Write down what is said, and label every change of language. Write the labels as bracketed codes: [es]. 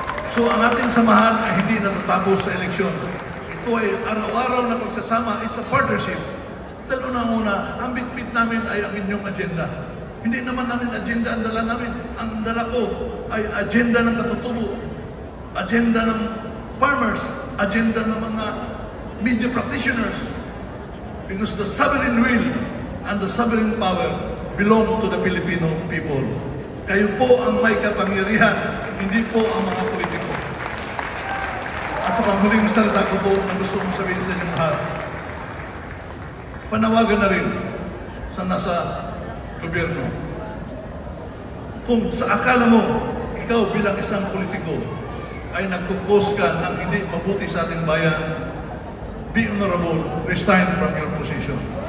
[tl] So ang ating samahan ay hindi natatapos sa eleksyon. Ito ay araw-araw na pagsasama, [en] it's a partnership. [tl] Dahil unang-una, ang bit-bit namin ay ang inyong agenda. Hindi naman namin agenda ang dala namin. Ang dala ko ay agenda ng katutubo, agenda ng farmers, agenda ng mga media practitioners. [en] Because the sovereign will and the sovereign power belong to the Filipino people. [tl] Kayo po ang may kapangyarihan, hindi po ang mga politiko. At sa panghuling salita ko po na gusto kong sabihin sa inyong lahat, panawagan na rin sa nasa gobyerno. Kung sa akala mo, ikaw bilang isang politiko ay nagkukos ka ng hindi mabuti sa ating bayan, [en] be honorable, resign from your position.